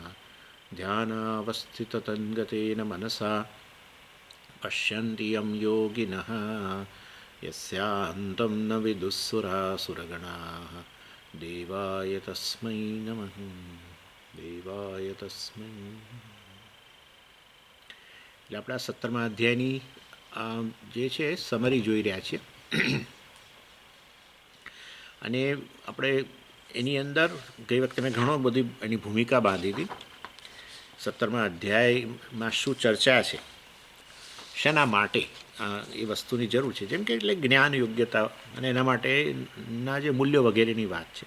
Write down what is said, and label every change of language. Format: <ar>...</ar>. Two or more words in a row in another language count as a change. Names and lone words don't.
<sa>ध्यानावस्थिततन्गतेन मनसा पश्यन्ति यं योगिनः यस्यान्तं न विदुःसुरासुरगणाः। देवाय तस्मै नमः देवाय तस्मै।</sa> <gu>એટલે આપણે આ 17મા અધ્યાયની જે છે સમરી જોઈ રહ્યા છીએ અને આપણે એની અંદર ગઈ વખતે મેં ઘણો બધી એની ભૂમિકા બાંધી હતી. 17મા અધ્યાયમાં શું ચર્ચા છે, શેના માટે એ વસ્તુની જરૂર છે, જેમ કે એટલે જ્ઞાન યોગ્યતા અને એના માટેના જે મૂલ્યો વગેરેની વાત છે.</gu>